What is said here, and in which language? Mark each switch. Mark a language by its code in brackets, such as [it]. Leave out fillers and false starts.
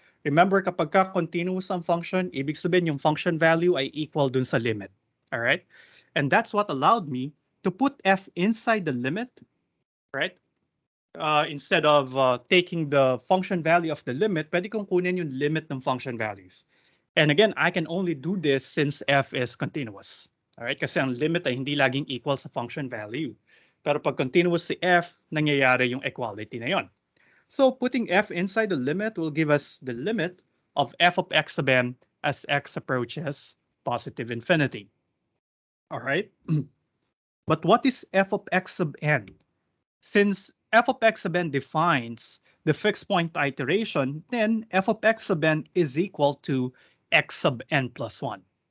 [tl] Remember, kapag ka continuous ang function, ibig sabihin yung function value ay equal dun sa limit. [en] All right? And that's what allowed me to put f inside the limit, right? Instead of taking the function value of the limit, [tl] pwede kong kunin yung limit ng function values. [en] And again, I can only do this since f is continuous. All right? [tl] Kasi ang limit ay hindi laging equal sa function value. Pero pag continuous si f, nangyayari yung equality na yon. [en] So putting f inside the limit will give us the limit of f of x sub n as x approaches positive infinity. All right? But what is f of x sub n? Since f of x sub n defines the fixed point iteration, then f of x sub n is equal to x sub n plus 1.